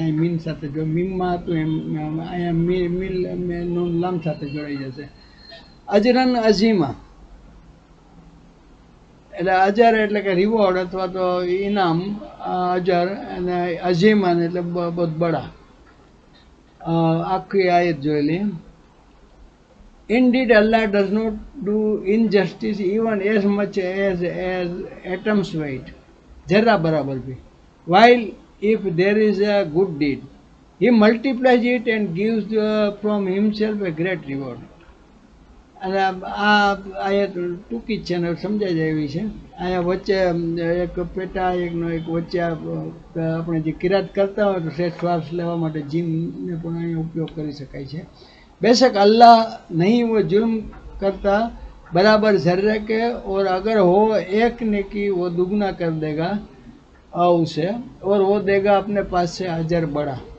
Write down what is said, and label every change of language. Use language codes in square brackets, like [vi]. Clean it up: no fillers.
[gu] અહીં મીન સાથે જો મીનમાં હતું એમ અહીંયા મીન લામ સાથે જોડાઈ જશે. અજરન અઝીમા એટલે અજર એટલે કે રિવોર્ડ અથવા તો ઇનામ, અજર, અને અઝીમાન એટલે બહુ બડા. આખી આયત જોઈ લઈએ. [en] Indeed, Allah does not do injustice even as much as atom's weight, [gu] જરા બરાબર બી. [en] While if there is a good deed, he multiplies it and gives from himself a great reward. [gu] અને આ આયત ટૂંકી જ છે ને સમજાઈ જાય એવી છે. અહીંયા વચ્ચે એક પેટા એકનો એક વચ્ચે આપણે જે કિરાત કરતા હોય તો શ્રેષ્ઠ શ્વાસ લેવા માટે જીમને પણ અહીંયા ઉપયોગ કરી શકાય છે. [hi] बेशक अल्लाह नहीं वो जुल्म करता बराबर जर्रे के, और अगर हो एक नेकी वो दुगना कर देगा उसे, और वो देगा अपने पास से अजर बड़ा.